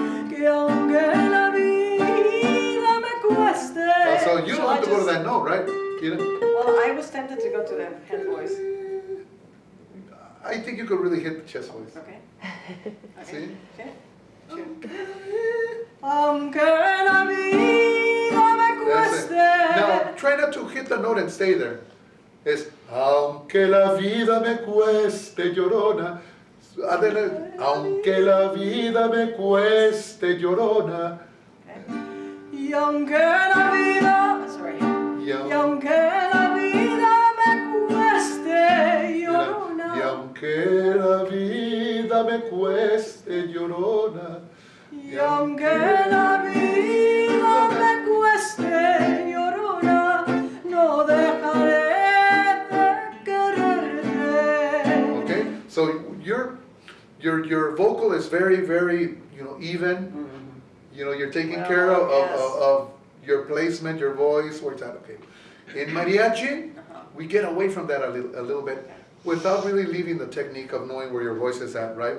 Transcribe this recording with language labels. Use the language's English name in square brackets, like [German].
[Spanish] Que aunque la vida me cueste. [English] So you don't have to go to that note, right? Kira? Well, I was tempted to go to the head voice. I think you could really hit the chest voice. Okay. See? [Spanish] Aunque la vida me [English] That's it. [Spanish] cueste. [English] Now, try not to hit the note and stay there. It's, [Spanish] aunque la vida me cueste, llorona. Aunque la vida me cueste, llorona. Y aunque la vida, [English] sorry. [Spanish] Y aunque la vida me cueste, llorona. Y aunque la vida me cueste, llorona. Y aunque la vida me cueste, llorona, no dejaré de quererte. [English] Okay, so your vocal is very, very, even. You're taking care of your placement, your voice, where it's at. Okay. In mariachi, we get away from that a little bit without really leaving the technique of knowing where your voice is at, right?